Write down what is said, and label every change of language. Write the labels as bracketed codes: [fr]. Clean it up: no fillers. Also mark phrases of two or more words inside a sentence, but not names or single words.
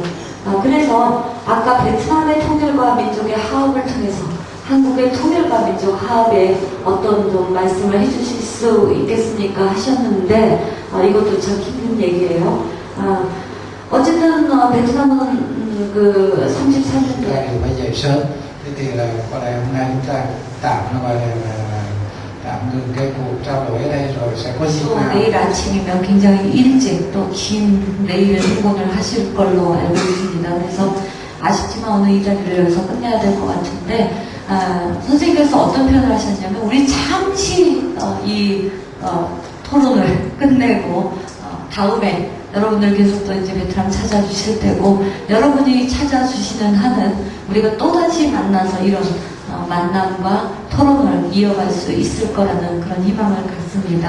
[ko] 그래서 아까 베트남의 통일과 민족의 화합을 통해서 한국의 통일과 민족 화합에 어떤 좀 말씀을 해주실 수 있겠습니까 하셨는데 이것도 참 힘든 얘기예요. 어쨌든 베트남은 그 33년도에 [vi] phải dậy sớm. Thế thì là qua đây hôm nay chúng ta tạm gọi là tạm ngừng cái cuộc trao đổi ở đây rồi sẽ có dịp nào. [ko] 내일 아침이면 굉장히 일찍 또 긴 내일 행군을 하실 걸로 알고 있습니다. 그래서 아쉽지만 오늘 이 자리를 여기서 끝내야 될 것 같은데 선생님께서 어떤 표현을 하셨냐면 우리 잠시 이 토론을 끝내고 다음에 여러분들 계속 또 이제 베트남 찾아주실 때고 여러분이 찾아주시는 한은 우리가 또다시 만나서 이런 만남과 토론을 이어갈 수 있을 거라는 그런 희망을 갖습니다.